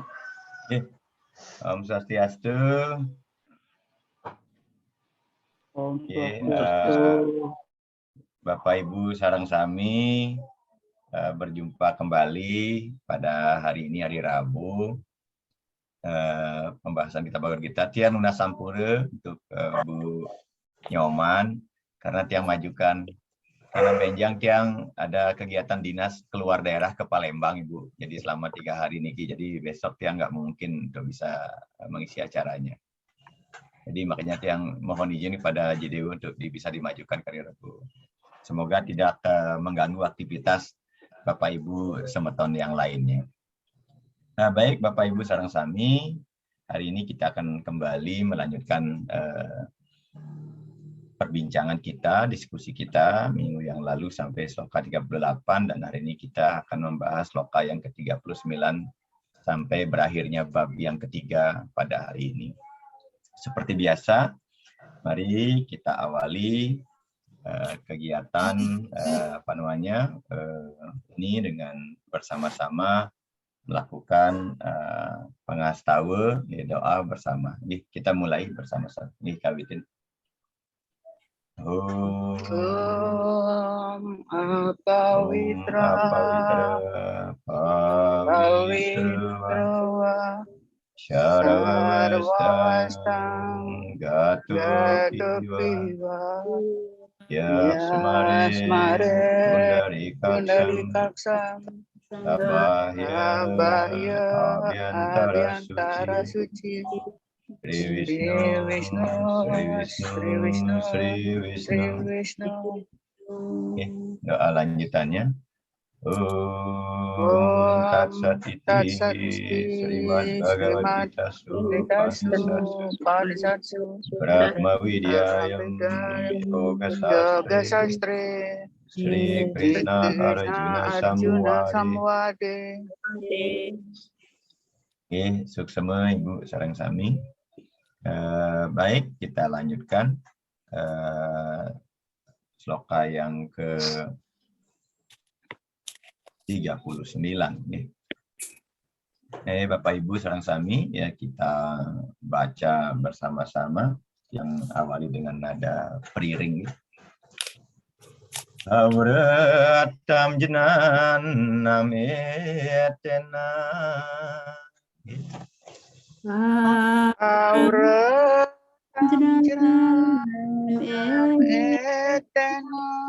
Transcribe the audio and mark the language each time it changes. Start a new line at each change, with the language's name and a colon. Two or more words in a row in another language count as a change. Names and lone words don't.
Indonesian: Om Swastiastu. Bapak Ibu
Balinese: sareng sami
Indonesian: berjumpa kembali pada hari ini, hari Rabu. Pembahasan kita Bhagavad Gita
Balinese: tiang nuna sampure
Indonesian: untuk Bu Nyoman karena tiang majukan karena benjang tiang ada kegiatan dinas keluar daerah ke Palembang Ibu. Jadi selama 3 hari niki. Jadi besok tiang nggak mungkin untuk bisa mengisi acaranya. Jadi makanya tiang mohon izin pada JDW untuk bisa dimajukan karir Ibu. Semoga tidak mengganggu aktivitas Bapak Ibu semeton yang lainnya. Nah, baik Bapak Ibu
Balinese: sareng sami,
Indonesian: hari ini kita akan kembali melanjutkan perbincangan kita, diskusi kita minggu yang lalu sampai sloka 38 dan hari ini kita akan membahas sloka yang ke-39 sampai berakhirnya bab yang ketiga pada hari ini. Seperti biasa, mari kita awali kegiatan ini dengan bersama-sama melakukan pengastawa doa bersama. Jadi kita mulai bersama-sama. Ini kawitin.
Sanskrit: Om Apawitra Sarvavastang Gato Piva Yasmare Pundarikaksam Sabahya Abhyantara Suci Sri Vishnu.
Indonesian: Doa lanjutannya.
Sanskrit: Om Tat Sat Iti Srimad Bhagavad Gita Upanishadsu Brahma Vidyayam Yoga Sastre Sri Krishna Arjuna Samwade.
Balinese: Suksema Ibu sareng sami.
Indonesian: Baik, kita lanjutkan sloka yang ke-39 nih. Bapak Ibu
Balinese: sareng sami
Indonesian: ya, kita baca bersama-sama yang awali dengan nada priring.
Sanskrit: Avratam jenan nametena. Avratam jenan nametena.